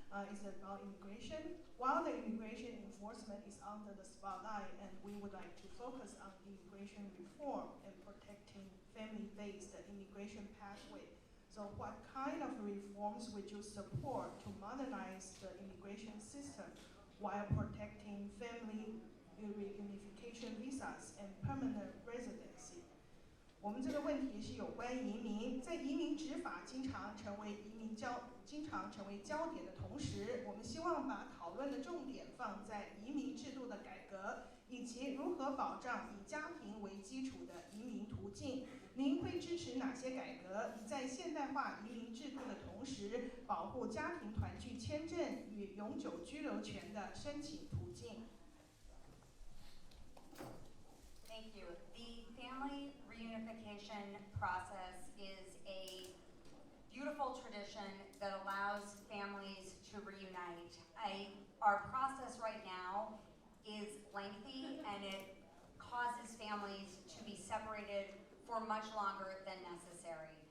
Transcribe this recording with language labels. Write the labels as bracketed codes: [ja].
[en] It's about immigration. While the immigration enforcement is under the spotlight, and we would like to focus on immigration reform and protecting family-based immigration pathway. So what kind of reforms would you support to modernize the immigration system while protecting family reunification visas and permanent residency? [zh] 我们这个问题是有关移民，在移民执法经常成为焦点的同时，我们希望把讨论的重点放在移民制度的改革，以及如何保障以家庭为基础的移民途径。您会支持哪些改革，以在现代化移民制度的同时，保护家庭团聚签证与永久居留权的申请途径？ [en] Thank you. The family reunification process is a beautiful tradition that allows families to reunite. Our process right now is lengthy and it causes families to be separated for much longer than necessary.